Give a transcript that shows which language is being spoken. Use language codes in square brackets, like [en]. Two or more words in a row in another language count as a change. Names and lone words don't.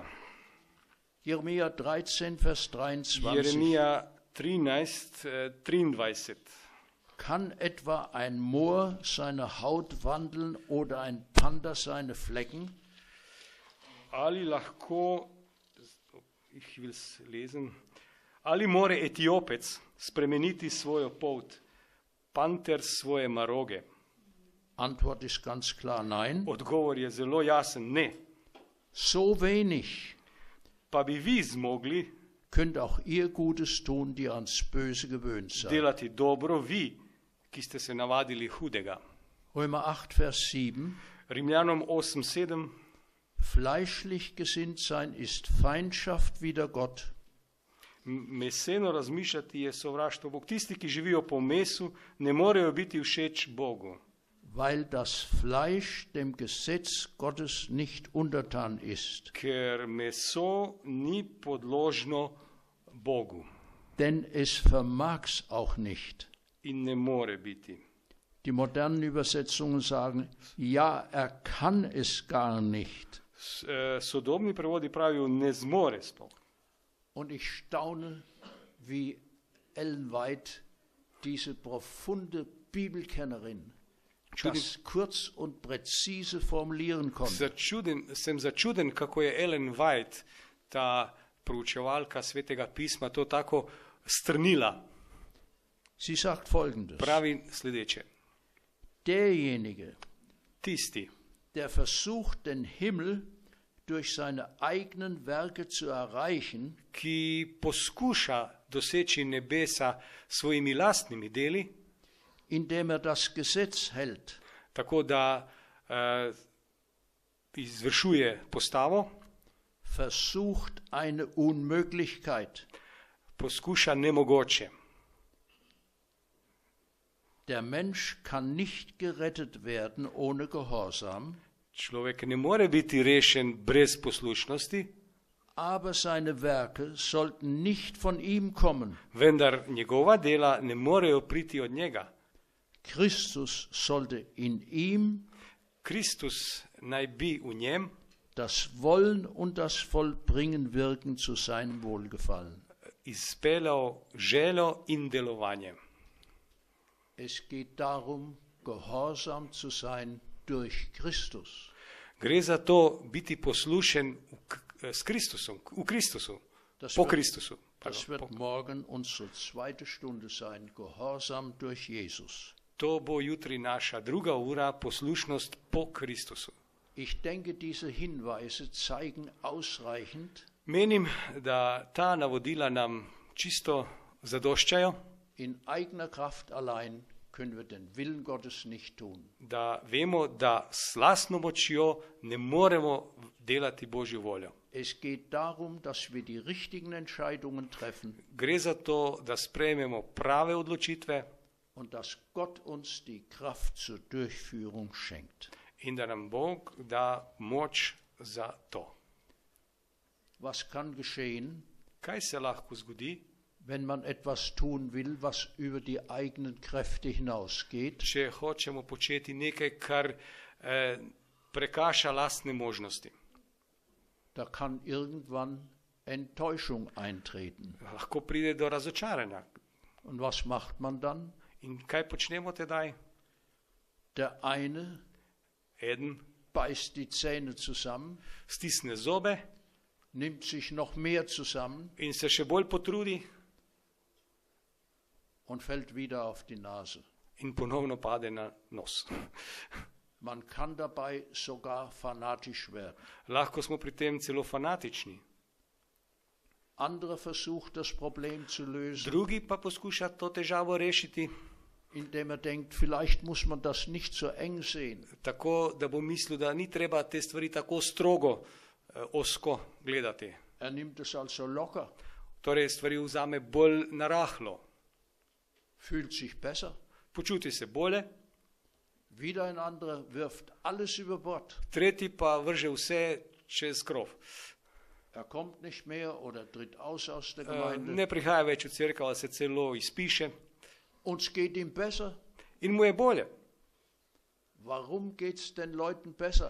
[de] Jeremia 13, Vers 23. [sl] Jeremija 13:23. [de] Kann etwa ein Moor seine Haut wandeln oder ein Panther seine Flecken? [sl] Ali lahko, [de] ich will's lesen, [sl] ali more Etiopec spremeniti svojo polt, panter svoje maroge? [de] Antwort ist ganz klar nein. [sl] Odgovor je zelo jasen, ne. [de] So wenig [sl] Pa bi vi zmogli [de] könnt auch ihr Gutes tun, die ans Böse gewöhnt seid. [sl] delati dobro, vi, ki ste se navadili hudega. [de] Römer 8, Vers 7. [sl] Rimljanom 8:7. [de] Fleischlich gesinnt sein ist Feindschaft wider Gott. [sl] Meseno razmišljati je sovraštvo Bog. Tisti, ki živijo po mesu, ne morejo biti všeč Bogu. [de] Weil das Fleisch dem Gesetz Gottes nicht untertan ist. [sl] Ker meso ni podložno Bogu [de] Denn es vermag's auch nicht. [sl] in ne more biti. [de] Die modernen Übersetzungen sagen, ja, er kann es gar nicht. [sl] Sodobni prevodi pravijo, ne zmore sploh. [de] Und ich staune, wie Ellen White, diese profunde Bibelkennerin, das kurz und präzise formulieren konnte. [sl] Sem začuden, kako je Ellen White, ta proučevalka Svetega pisma, to tako strnila. [de] Sie sagt Folgendes. [sl] Pravi sledeče. [de] Derjenige, [sl] Tisti, [de] der versucht, den Himmel durch seine eigenen Werke zu erreichen, [sl] ki poskuša doseči nebesa s svojimi lastnimi deli, [de] indem er das Gesetz hält, [sl] tako da izvršuje postavo, [de] versucht eine Unmöglichkeit. [sl] poskuša nemogoče. [de] Der Mensch kann nicht gerettet werden ohne Gehorsam, [sl] Človek ne more biti rešen brez poslušnosti, [de] aber seine Werke sollten nicht von ihm kommen. [sl] vendar njegova dela ne morejo priti od njega. [de] Christus sollte in ihm [sl] Kristus naj bi v njem [de] das Wollen und das Vollbringen wirken zu seinem Wohlgefallen. [sl] izpeljal željo in delovanje. [de] Es geht darum, gehorsam zu sein durch Christus. [sl] Gre za to biti poslušen s Kristusom, v Kristusu, po Kristusu. [de] Das wird morgen unsere zweite Stunde sein, Gehorsam durch Jesus. [sl] To bo jutri naša druga ura, poslušnost po Kristusu. [de] Ich denke, diese Hinweise zeigen ausreichend, [sl] Menim, da ta navodila nam čisto zadoščajo, [de] in eigener Kraft allein können wir den Willen Gottes nicht tun. [sl] da vemo, da s lastno močjo ne moremo delati Božjo voljo. [de] Es geht darum, dass wir die richtigen Entscheidungen treffen [sl] Gre za to, da sprejmemo prave odločitve [de] und dass Gott uns die Kraft zur Durchführung schenkt. [sl] in da nam Bog da moč za to. [de] Was kann geschehen, [sl] Kaj se lahko zgodi, [de] wenn man etwas tun will, was über die eigenen Kräfte hinausgeht? [sl] če hočemo početi nekaj, kar prekaša lastne možnosti? [de] Da kann irgendwann Enttäuschung eintreten. [sl] Lahko pride do razočaranja. [de] Und was macht man dann? [sl] In kaj počnemo tedaj? [de] Der eine [sl] Eden [de] beißt die Zähne zusammen, [sl] stisne zobe [de] nimmt sich noch mehr zusammen [sl] in se še bolj potrudi [de] und fällt wieder auf die Nase. [sl] in ponovno pade na nos. [de] Man kann dabei sogar fanatisch werden. [sl] Lahko smo pri tem celo fanatični. [de] Andere versucht das Problem zu lösen, [sl] Drugi pa poskuša to težavo rešiti [de] indem denkt, vielleicht muss man das nicht so eng sehen. [sl] tako, da bo mislil, da ni treba te stvari tako strogo, ozko gledati. [de] Nimmt es also locker, [sl] Torej stvari vzame bolj narahlo. [de] fühlt sich besser. [sl] Počuti se bolje, [de] Wieder ein anderer wirft alles über Bord. [sl] tretji pa vrže vse čez krov. [de] Kommt nicht mehr oder tritt aus der Gemeinde. [sl] Ne prihaja več v cerkev, ali se celo izpiše [de] Uns geht ihm besser. [sl] in mu je bolje. [de] Warum geht es den Leuten besser?